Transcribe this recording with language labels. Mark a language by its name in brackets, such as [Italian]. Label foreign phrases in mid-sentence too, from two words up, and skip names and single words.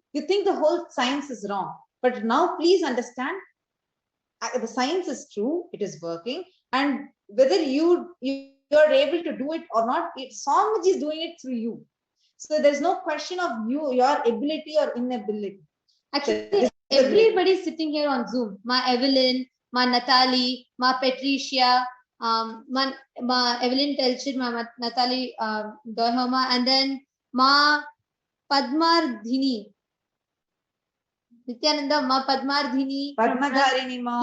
[English] You think the whole science is wrong. But now please understand, the science is true, it is working, and whether you're able to do it or not, Swamiji is doing it through you. So there's no question of your ability or inability. Actually, everybody sitting here on Zoom. Ma Evelyn, Ma Natalie, Ma Patricia, Ma Evelyn Telchid, Ma Natalie Doihoma, and then Ma Padmardhini. Nithyananda, Ma Padmardhini. Padmadharini Ma,